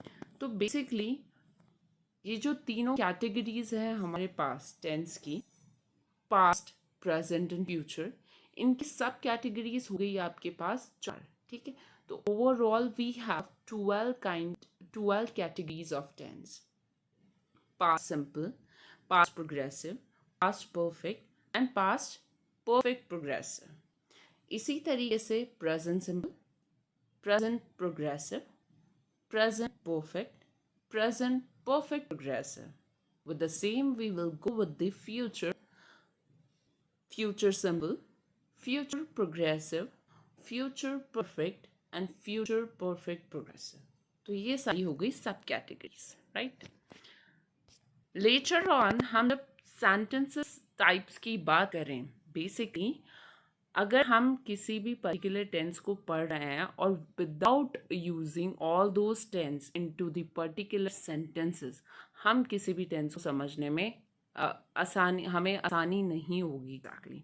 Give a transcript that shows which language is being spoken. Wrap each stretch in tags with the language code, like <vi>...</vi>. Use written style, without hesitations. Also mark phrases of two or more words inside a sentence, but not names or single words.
<hi>तो बेसिकली ये जो तीनों कैटेगरीज हैं हमारे पास टेंस की,</hi> <en>past, present and future,</en> <hi>इनकी</hi> <en>sub categories</en> <hi>हो गई आपके पास चार, ठीक है।</hi> <en>तो overall we have 12 categories of tense. Past simple, past progressive, past perfect and past perfect progressive.</en> <hi>इसी तरीके से</hi> <en>present simple, present progressive, present perfect, present perfect progressive. With the same, we will go with the future, future simple, future progressive, future perfect and future perfect progressive.</en> <hi>तो ये सारी हो गई</hi> <en>sub categories,</en> <hi>राइट.</hi> <en>later on</en> <hi>हम जब</hi> <en>sentences types</en> <hi>की बात करें, बेसिकली अगर हम किसी भी</hi> <en>particular tense</en> <hi>को पढ़ रहे हैं और</hi> <en>without using all those tense into the particular sentences,</en> <hi>हम किसी भी टेंस को समझने में हमें आसानी नहीं होगी एग्जैक्टली.</hi>